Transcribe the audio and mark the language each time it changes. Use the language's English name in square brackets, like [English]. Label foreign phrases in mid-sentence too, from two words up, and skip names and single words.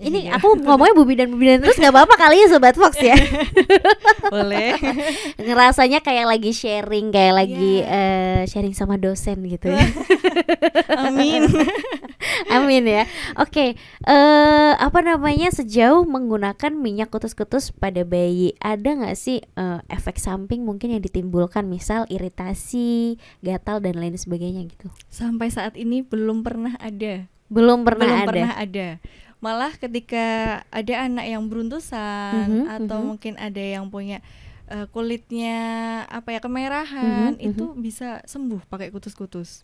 [Indonesian] Ini aku ngomongnya Bu Bidan terus nggak apa-apa kali ya Sobat Fox ya? Boleh. Ngerasanya kayak lagi sharing, sharing sama dosen gitu ya. Amin ya. Sejauh menggunakan minyak kutus-kutus pada bayi, ada nggak sih efek samping mungkin yang ditimbulkan, misal iritasi, gatal dan lain sebagainya gitu? Sampai saat ini belum pernah ada. Belum pernah ada. Malah ketika ada anak yang beruntusan atau mungkin ada yang punya kulitnya kemerahan, itu bisa sembuh pakai kutus-kutus.